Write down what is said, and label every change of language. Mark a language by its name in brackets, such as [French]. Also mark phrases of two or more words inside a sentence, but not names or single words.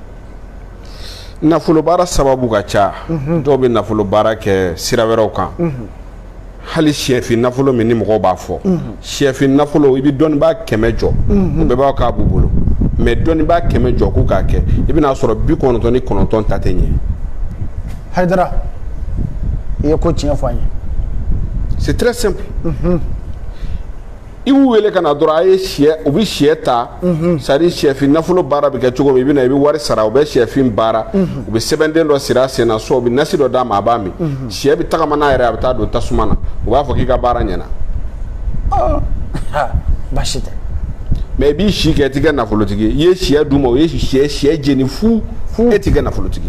[Bambara] nafolo baara sababu ka ca dɔw bɛ nafolo baara kɛ sira wɛrɛw kan hali siyɛfin nafolo min ni mɔgɔw b'a fɔ siyɛfin nafolo i bɛ dɔnnibaa 100 jɔ o bɛɛ b'a k'a b'u bolo mais dɔnnibaa 100 jɔ k'u k'a kɛ i bɛn'a sɔrɔ 99 ta tɛ ɲɛ Haidara i ye ko tiɲɛ fɔ an ye. [French] C'est très simple. [Bambara] I b'u wele ka na dɔrɔn a ye sɛ u bɛ sɛ ta [French] c'est à dire [Bambara] sɛfin nafolo baara bɛ kɛ cogo min i bɛ na i bɛ wari sara u bɛ sɛfin baara u bɛ sɛbɛnden dɔ siri a sen na so u bɛ nasi dɔ d'a ma a b'a min sɛ bɛ tagama n'a yɛrɛ a bɛ taa don tasuma na u b'a fɔ k'i ka baara ɲɛna. Baasi tɛ. Mais i b'i si kɛ i tɛ kɛ nafolotigi ye i ye sɛ d'u ma u ye sɛ jeni fu e tɛ kɛ nafolotigi ye.